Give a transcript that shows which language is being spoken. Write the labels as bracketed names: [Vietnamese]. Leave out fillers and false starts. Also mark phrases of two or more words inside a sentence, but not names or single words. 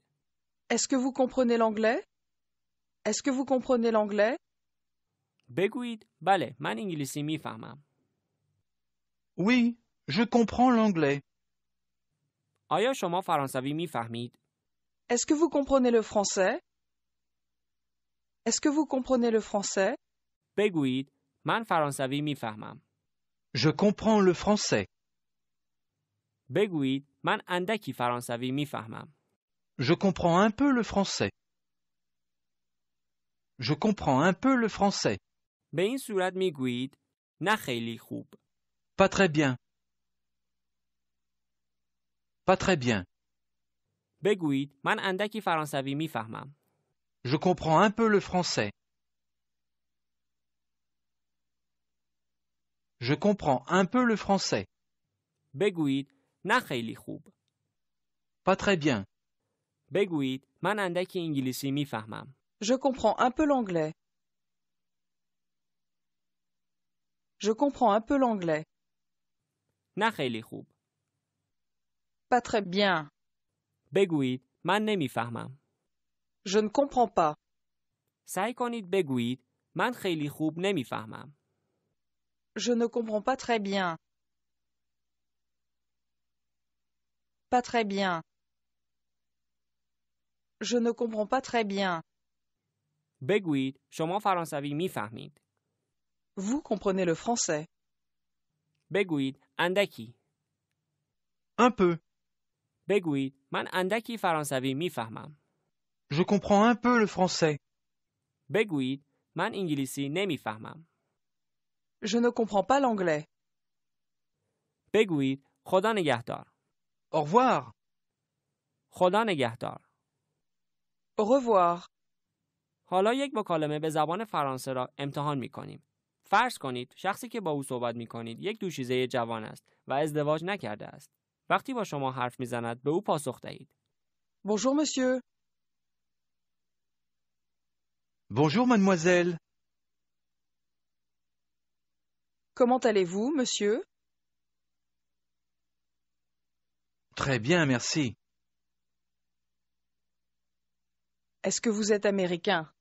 [French] Est-ce que vous comprenez l'anglais? Est-ce que vous comprenez l'anglais? [Persian] بگویید بله من انگلیسی میفهمم. [French] Oui, je comprends l'anglais. [Persian] آیا شما فرانسوی میفهمید؟ [French] Est-ce que vous comprenez le français? Est-ce que vous comprenez le français? [Persian] بگویید من فرانسوی میفهمم. [French] Je comprends le français. [Persian] بگویید من اندکی فرانسوی میفهمم. [French] Je comprends un peu le français. Je comprends un peu le français. [Persian] به این صورت میگویید نه خیلی خوب. [French] Pas très bien. Pas très bien. [Persian] بگویید من اندکی فرانسوی میفهمم. [French] Je comprends un peu le français. Je comprends un peu le français. [Persian] بگویید نه خیلی خوب. [French] Pas très bien. [Persian] بگویید من اندکی انگلیسی میفهمم. [French] Je comprends un peu l'anglais. Je comprends un peu l'anglais. [Persian] نه خیلی خوب. [French] Pas très bien. [Persian] بگویید من نمیفهمم. [French] Je ne comprends pas. [Persian] سعی کنید بگویید من خیلی خوب نمیفهمم. [French] Je ne comprends pas très bien. Pas très bien. Je ne comprends pas très bien. [Persian] بگویید شما فرانسوی میفهمید. [French] Vous comprenez le français. [Persian] بگویید اندکی. [French] Un peu. [Persian] بگویید من اندکی فرانسوی میفهمم. [French] Je comprends un peu le français. [Persian] بگویید من انگلیسی نمیفهمم. [French] Je ne comprends pas l'anglais. [Persian] بگویید خدا نگهدار. [French] Au revoir. [Persian] خدا نگهدار. [French] Au revoir. [Persian] حالا یک مکالمه به زبان فرانسه را امتحان می کنیم. فرض کنید شخصی که با او صحبت می کنید یک دوشیزه جوان است و ازدواج نکرده است. وقتی با شما حرف می زند به او پاسخ دهید. [French] Bonjour monsieur. Bonjour mademoiselle. Comment allez-vous, monsieur? Très bien, merci. Est-ce que vous êtes américain?